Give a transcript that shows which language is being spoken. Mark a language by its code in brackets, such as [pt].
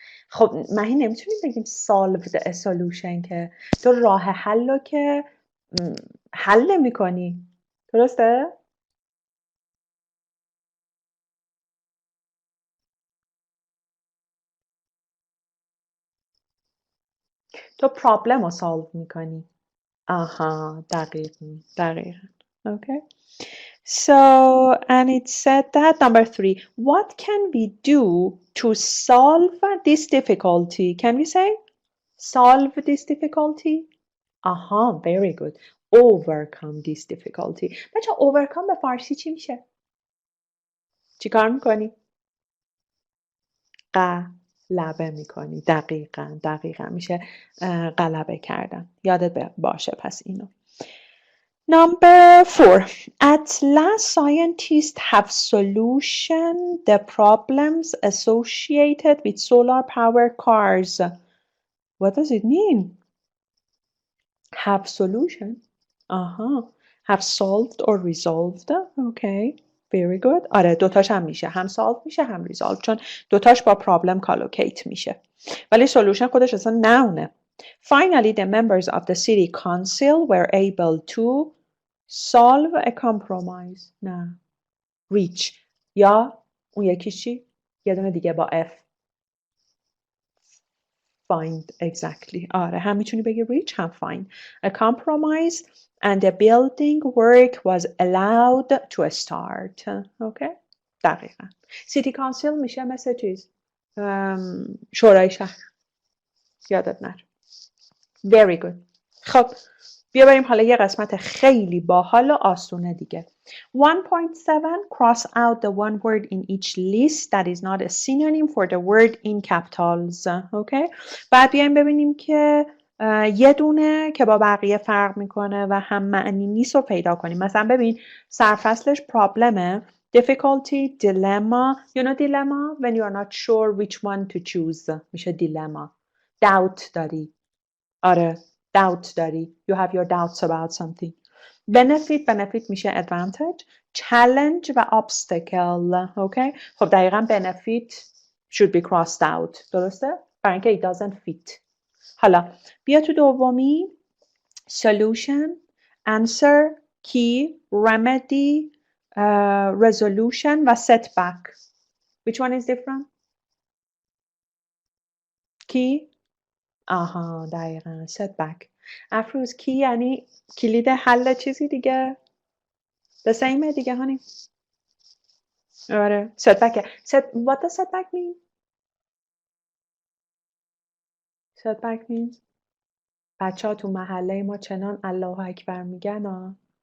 [fa] خب مهی نمیتونیم بگیم [en] solve a solution [fa] که تو راه حل رو که حل نمی‌کنی. درسته؟ تو problem رو solve می‌کنی. آها، دقیقاً. [en] Okay. So, and it said that number 3, what can we do to solve this difficulty? Can we say solve this difficulty? Aha, very good. Overcome this difficulty. [fa] بچه overcome به فارسی چی میشه؟ چی کار میکنی؟ غلبه میکنی. دقیقاً میشه غلبه کردن. یادت باشه پس اینو. [en] Number 4. At last scientists have solution the problems associated with solar power cars. What does it mean? Have solution? Have solved or resolved. Okay. Very good. [fa] آره دوتاش هم میشه. هم solve میشه هم resolve. چون دوتاش با problem collocate میشه. ولی solution خودش اصلا noun. [en] Finally, the members of the city council were able to solve a compromise. [fa] نه. [en] Reach. [fa] یا اون یکی چی؟ یه دونه دیگه با F. [en] Find. Exactly. [fa] آره هم میتونی بگی reach هم find. [en] A compromise and the building work was allowed to start. Okay. [fa] دقیقا. City council میشه مثل چیز شورای شهر. یادت نره. [en] Very good. [fa] خب بیا بریم حالا یه قسمت خیلی باحال و آسونه دیگه. [en] 1.7 cross out the one word in each list that is not a synonym for the word in capitals. Okay. [fa] بعد بیایم ببینیم که یه دونه که با بقیه فرق میکنه و هم معنی نیست رو پیدا کنیم. مثلا ببین سرفصلش پرابلمه. [en] Difficulty, dilemma. You know dilemma? When you are not sure which one to choose. [fa] میشه [en] dilemma. [fa] Doubt داری. آره. Doubt داری. [en] You have your doubts about something. Benefit میشه advantage. Challenge و obstacle. Okay. [fa] خب دقیقا [en] benefit should be crossed out. [fa] درسته؟ برای اینکه [en] it doesn't fit. [fa] حالا بیا تو دومی solution, answer, key, remedy, resolution و setback. [en] Which one is different? Key? [fa] آها دقیقا setback. افروز کی یعنی کلید حل چیزی دیگه. [en] the same [fa] دیگه هانی. آره setback. [en] What does setback mean? Setback means [fa] بچه ها تو محله ما چنان الله اکبر میگن ها.